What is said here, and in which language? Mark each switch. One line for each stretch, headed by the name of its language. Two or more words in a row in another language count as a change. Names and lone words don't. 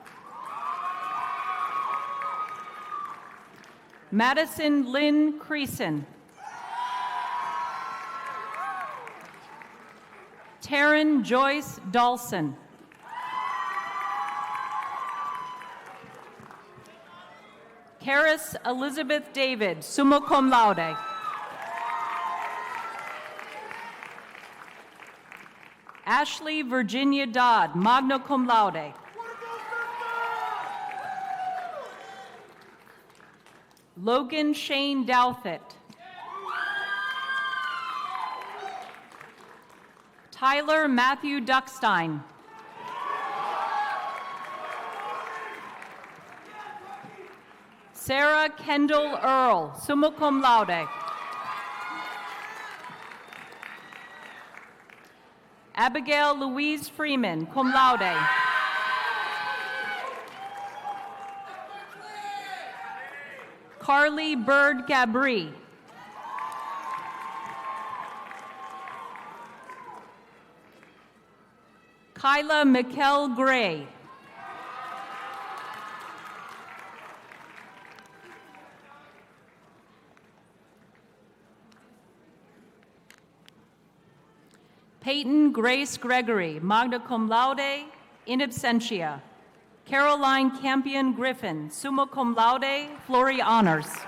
English: Madison Lynn Creason. Taryn Joyce Dawson. Karis Elizabeth David,
Latin: summa cum laude.
English: Ashley Virginia Dodd,
Latin: magna cum laude.
English: Logan Shane Douthit. Tyler Matthew Duckstein. Sarah Kendall Earl,
Latin: summa cum laude.
English: Abigail Louise Freeman,
Latin: cum laude.
English: Carly Bird Gabri. Kyla Mikkel Gray. Peyton Grace Gregory,
Latin: magna cum laude, in absentia.
English: Caroline Campion Griffin,
Latin: summa cum laude,
English: Florey honors.